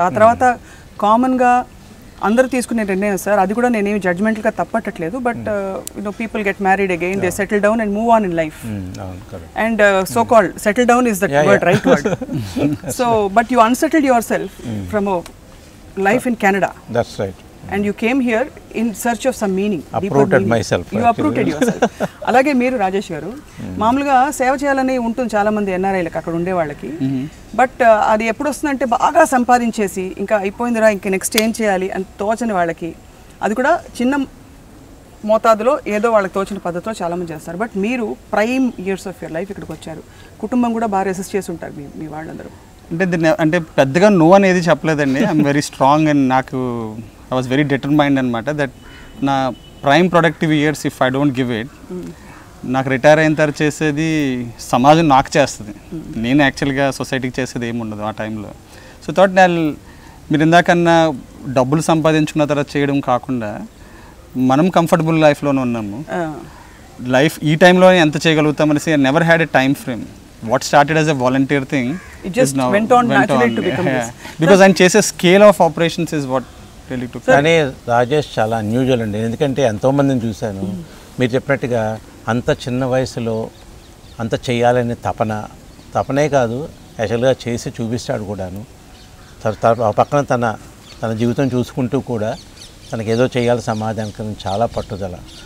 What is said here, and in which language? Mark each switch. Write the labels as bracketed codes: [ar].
[te] ఆ తర్వాత కామన్గా అందరూ తీసుకునే నిర్ణయం సార్, అది కూడా నేనేమి జడ్జ్మెంట్గా తప్పట్లేదు, [en] But people get married again, they settle down and move on in life. And so called settle down is that word, right word. So but you unsettled yourself from life in Canada. That's right. And you came here in search of some meaning. Uprooted myself. You uprooted yourself. [te] అలాగే మీరు రాజేష్ గారు మామూలుగా సేవ చేయాలని ఉంటుంది చాలా మంది ఎన్ఆర్ఐలకు అక్కడ ఉండే వాళ్ళకి. బట్ అది ఎప్పుడు వస్తుందంటే బాగా సంపాదించేసి ఇంకా అయిపోయిందిరా ఇంకా నెక్స్ట్ ఏం చేయాలి అని తోచని వాళ్ళకి, అది కూడా చిన్న మోతాదులో ఏదో వాళ్ళకి తోచిన పద్ధతిలో చాలామంది చేస్తారు. బట్ మీరు [en] prime years of your life [te] ఇక్కడికి వచ్చారు, కుటుంబం కూడా బాగా రెసిస్ట్ చేసి ఉంటారు మీ వాళ్ళందరూ. అంటే దీన్ని అంటే పెద్దగా నో అనేది చెప్పలేదండి. [en] I'm very strong [te] అండ్ నాకు [en] I was very determined [te] అనమాట దట్ నా prime productive years [en] if I don't give it, [te] నాకు రిటైర్ అయిన తర్వాత చేసేది సమాజం నాకు చేస్తుంది, నేను యాక్చువల్గా సొసైటీకి చేసేది ఏమి ఉండదు ఆ టైంలో. సో థాట్ మీరు ఇందాకన్నా డబ్బులు సంపాదించుకున్న తర్వాత చేయడం కాకుండా మనం కంఫర్టబుల్ లైఫ్లోనే ఉన్నాము, లైఫ్ ఈ టైంలో ఎంత చేయగలుగుతాం అనేసి [en] I never had a time frame. What started as a volunteer thing, it just went on naturally to become this. Because I'm chase a scale of operations is what really took. [te] కానీ రాజేష్ చాలా unusual అండి, ఎందుకంటే ఎంతోమందిని చూశాను. మీరు చెప్పినట్టుగా అంత చిన్న వయసులో అంత చేయాలనే తపనే కాదు, యాక్చువల్గా చేసి చూపిస్తాడు కూడాను. ఆ పక్కన తన జీవితం చూసుకుంటూ కూడా తనకేదో చేయాలి సమాజానికి చాలా పట్టుదల.